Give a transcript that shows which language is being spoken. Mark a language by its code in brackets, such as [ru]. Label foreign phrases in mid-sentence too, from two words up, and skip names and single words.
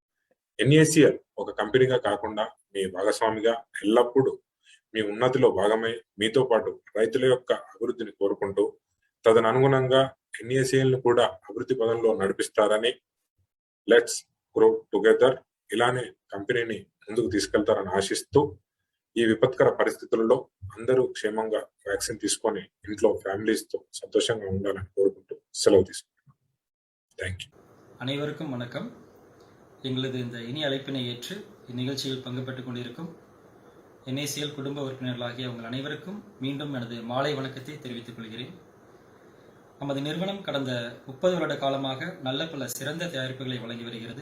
[te] NACL ఒక కంపెనీగా కాకుండా మీ భాగస్వామిగా ఎల్లప్పుడూ మీ ఉన్నతిలో భాగమై మీతో పాటు రైతుల యొక్క అభివృద్ధిని కోరుకుంటూ తదనుగుణంగా NACL ను కూడా అభివృద్ధి పదంలో నడిపిస్తారని, [en] let's grow together [te] ఇలానే కంపెనీని ముందుకు తీసుకెళ్తారని ఆశిస్తూ ఈ విపత్కర పరిస్థితుల్లో అందరూ క్షేమంగా వ్యాక్సిన్ తీసుకొని ఇంట్లో ఫ్యామిలీస్ తో సంతోషంగా ఉండాలని కోరుకుంటూ సెలవు తీసుకుంటున్నాం. [en] thank you. [ta] அனைவருக்கும் வணக்கம். எங்களது இந்த இனி அழைப்பினை ஏற்று இந்நிகழ்ச்சியில் பங்கு பெற்றுக் கொண்டிருக்கும் NACL குடும்ப உறுப்பினர்களாகிய உங்கள் அனைவருக்கும் மீண்டும் எனது மாலை வணக்கத்தை தெரிவித்துக் கொள்கிறேன். நமது நிறுவனம் கடந்த 30 வருட காலமாக நல்ல பல சிறந்த தயாரிப்புகளை வழங்கி வருகிறது.